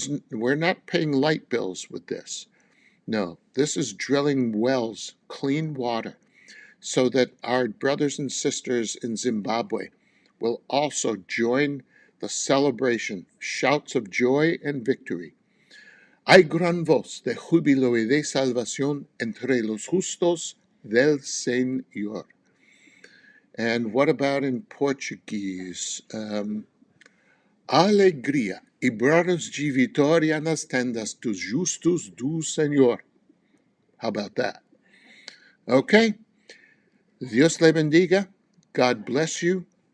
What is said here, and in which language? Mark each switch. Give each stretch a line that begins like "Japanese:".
English: We're not paying light bills with this. No, this is drilling wells, clean water, so that our brothers and sisters in Zimbabwe will also join the celebration, shouts of joy and victory.
Spanish: Hay gran voz de júbilo y de salvación entre los justos del Señor.
English: And what about in Portuguese?
Portuguese: Alegria e brados de vitória nas tendas dos justos do Señor.
English: How about that? Okay.
Spanish: Dios le bendiga.
English: God bless you.